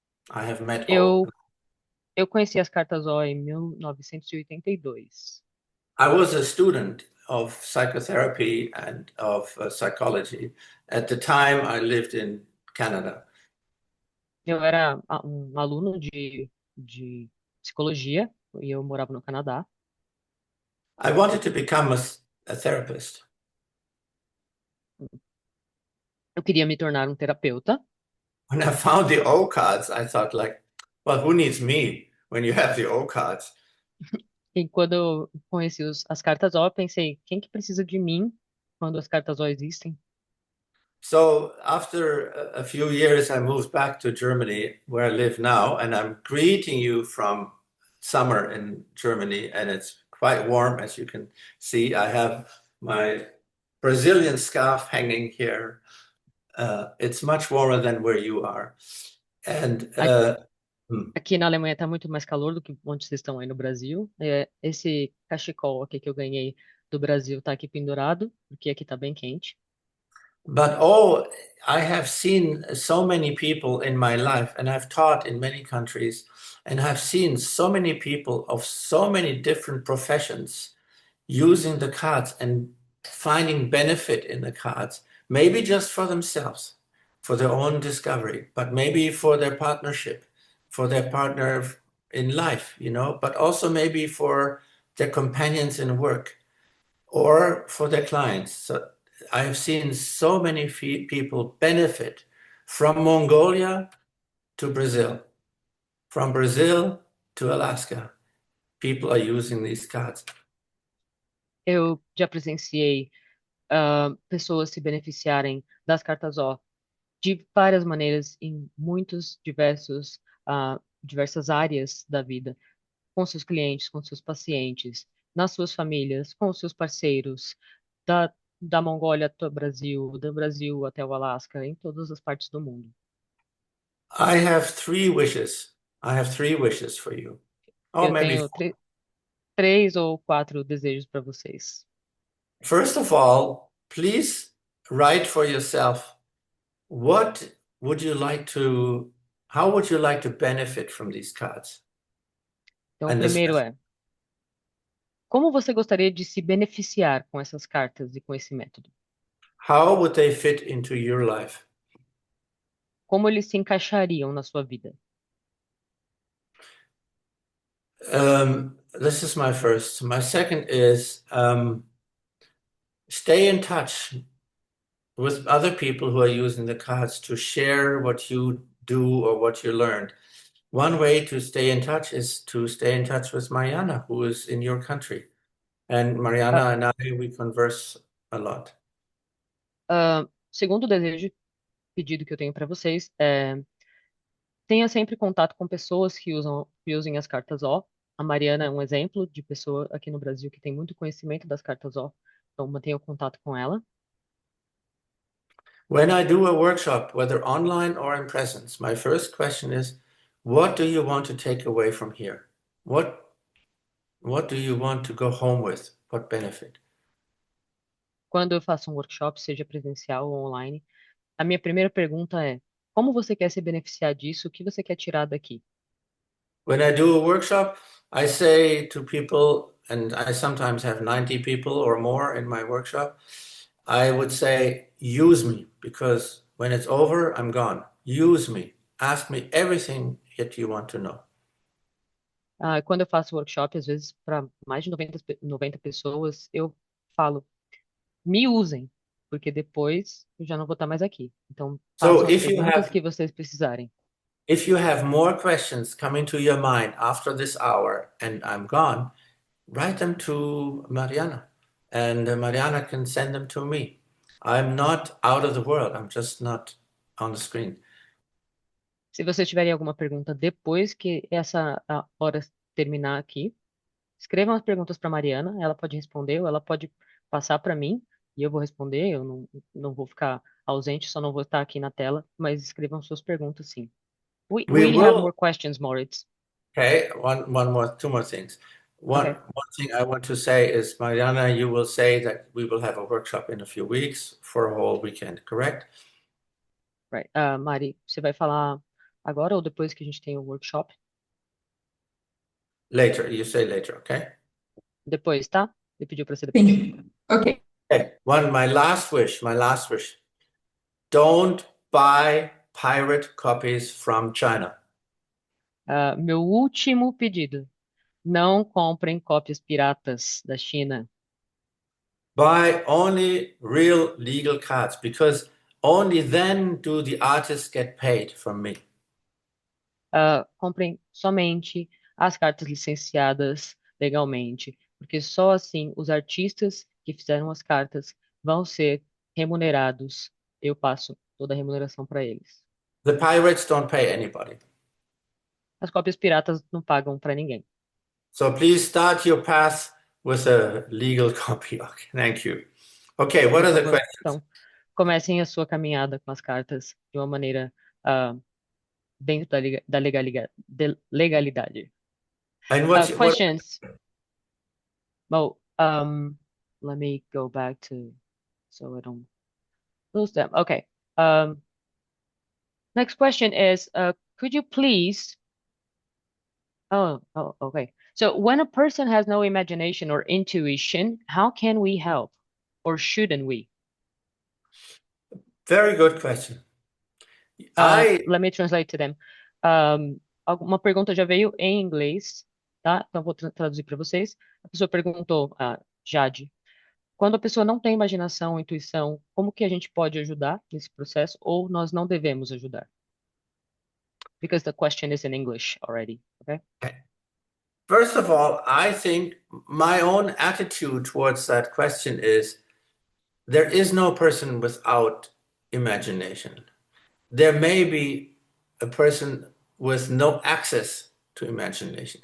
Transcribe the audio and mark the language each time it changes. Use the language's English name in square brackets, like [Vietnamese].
[English] I have met all. [Portuguese] Eu, eu conheci as cartas Ó em 1982. [English] I was a student of psychotherapy and of psychology. At the time, I lived in Canada. [Portuguese] Eu era um aluno de psicologia e eu morava no Canadá. [English] I wanted to become a therapist. [Portuguese] Eu queria me tornar um terapeuta. [English] When I found the O cards, I thought like, well, who needs me when you have the O cards? [Portuguese] E quando eu conheci as cartas Ó, eu pensei, quem que precisa de mim quando as cartas Ó existem? [English] So after a few years, I moved back to Germany, where I live now, and I'm greeting you from summer in Germany, and it's quite warm, as you can see. I have my Brazilian scarf hanging here. It's much warmer than where you are. And A- hmm. [Portuguese] Aqui na Alemanha está muito mais calor do que onde vocês estão aí no Brasil. Esse cachecol aqui que eu ganhei do Brasil está aqui pendurado, porque aqui está bem quente. [English] But oh, I have seen so many people in my life, and I've taught in many countries, and I've seen so many people of so many different professions using the cards and finding benefit in the cards, maybe just for themselves, for their own discovery, but maybe for their partnership, for their partner in life, but also maybe for their companions in work or for their clients. So I have seen so many people benefit from Mongolia to Brazil, from Brazil to Alaska. People are using these cards. [Portuguese] Eu já presenciei pessoas se beneficiarem das cartas O de várias maneiras em muitos diversas áreas da vida, com seus clientes, com seus pacientes, nas suas famílias, com os seus parceiros, da, da Mongólia até o Brasil, do Brasil até o Alasca, em todas as partes do mundo. [English] I have three wishes. I have three wishes for you. Or [Portuguese] Eu [English] maybe [Portuguese] tenho [English] four. [Portuguese] três ou quatro desejos para vocês. [English] First of all, please write for yourself what would you like to, how would you like to benefit from these cards? [Portuguese] Então, o [English] And this, [Portuguese] primeiro é: como você gostaria de se beneficiar com essas cartas e com esse método? [English] how would they fit into your life? [Portuguese] Como eles se encaixariam na sua vida? [English] This is my first. My second is stay in touch with other people who are using the cards to share what you do or what you learned. One way to stay in touch is to stay in touch with Mariana, who is in your country. And Ah, Mariana and I, we converse a lot. [Portuguese] Segundo desejo, pedido que eu tenho para vocês é: tenha sempre contato com pessoas que usem as cartas O. A Mariana é um exemplo de pessoa aqui no Brasil que tem muito conhecimento das cartas O, então mantenha o contato com ela. [English] When I do a workshop, whether online or in presence, my first question is, what do you want to take away from here? What do you want to go home with? What benefit? [Portuguese] Quando eu faço um workshop, seja presencial ou online, a minha primeira pergunta é: como você quer se beneficiar disso? O que você quer tirar daqui? [English] When I do a workshop, I say to people, and I sometimes have 90 people or more in my workshop, I would say, use me, because when it's over, I'm gone. Use me. Ask me everything that you want to know. [Portuguese] Quando eu faço workshop, às vezes para mais de 90 pessoas, eu falo: me usem, porque depois eu já não vou estar mais aqui. Então, [English] So [Portuguese] façam as [English] if you [Portuguese] perguntas [English] have [Portuguese] que vocês precisarem. [English] if you have more questions coming to your mind after this hour and I'm gone, write them to Mariana, and Mariana can send them to me. I'm not out of the world. I'm just not on the screen. [Portuguese] Se vocês tiverem alguma pergunta depois que essa a hora terminar aqui, escrevam as perguntas para Mariana, ela pode responder ou ela pode passar para mim e eu vou responder. Eu não vou ficar ausente, só não vou estar aqui na tela, mas escrevam suas perguntas, sim. [English] We We have will. more questions, Moritz. Okay, one more, two more things. One Okay, one thing I want to say is, Mariana, you will say that we will have a workshop in a few weeks for a whole weekend, correct? right. [Portuguese] Mari, você vai falar agora ou depois que a gente tem o workshop? [English] Later, you say later, okay? [Portuguese] Depois, tá? Ele pediu para ser depois. Sim. Ok. [English] Okay. My last wish. Don't buy pirate copies from China. [Portuguese] Meu último pedido: não comprem cópias piratas da China. [English] Buy only real legal cards because only then do the artists get paid from me. [Portuguese] Comprem somente as cartas licenciadas legalmente, porque só assim os artistas que fizeram as cartas vão ser remunerados eu passo toda a remuneração para eles. [English] The pirates don't pay anybody. [Portuguese] As cópias piratas não pagam para ninguém. [English] So please start your path with a legal copy. Okay, thank you. Okay, what [Portuguese] Por [English] are the [Portuguese] favor, [English] questions? [Portuguese] então, comecem a sua caminhada com as cartas de uma maneira ah, dentro da legalidade. [English] And what Questions. Well, let me go back to so I don't lose them. Okay. Um, Next question is, could you please? Oh, okay. So when a person has no imagination or intuition, how can we help, or shouldn't we? very good question. I Let me translate to them. [Portuguese] Uma pergunta já veio em inglês, tá? Então vou traduzir para vocês. A pessoa perguntou, Jade, quando a pessoa não tem imaginação, intuição, como que a gente pode ajudar nesse processo, ou nós não devemos ajudar? [English] Because the question is in English already, okay? First of all, I think my own attitude towards that question is there is no person without imagination. There may be a person with no access to imagination.